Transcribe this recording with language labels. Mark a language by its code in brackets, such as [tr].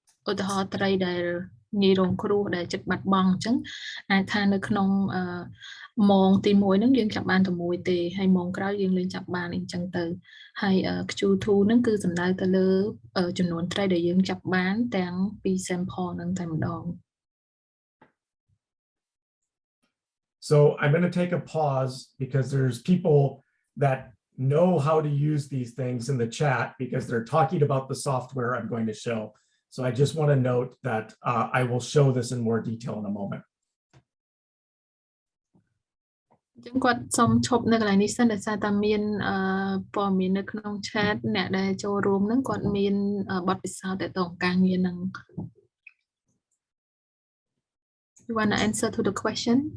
[km] ឧទាហរណ៍ត្រីដែលងាយរងគ្រោះដែលចិត្តបាត់បង់អញ្ចឹងអាចថានៅក្នុងម៉ោងទី1ហ្នឹងយើងចាប់បានតែមួយទេហើយម៉ោងក្រោយយើងលែងចាប់បានអញ្ចឹងទៅហើយ Q2 ហ្នឹងគឺសំដៅទៅលើចំនួនត្រីដែលយើងចាប់បានទាំងពី sample ហ្នឹងតែម្ដង [en] So I'm going to take a pause because there's people that know how to use these things in the chat because they're talking about the software I'm going to show. So I just want to note that I will show this in more detail in a moment. [km] ចឹងគាត់សុំឈប់នៅកន្លែងនេះសិនដោយសារតែមានព័ត៌មាននៅក្នុង chat អ្នកដែលចូលរួមហ្នឹងគាត់មានបទពិសោធន៍ទៅតាមការងារហ្នឹង [en] You want to answer to the question?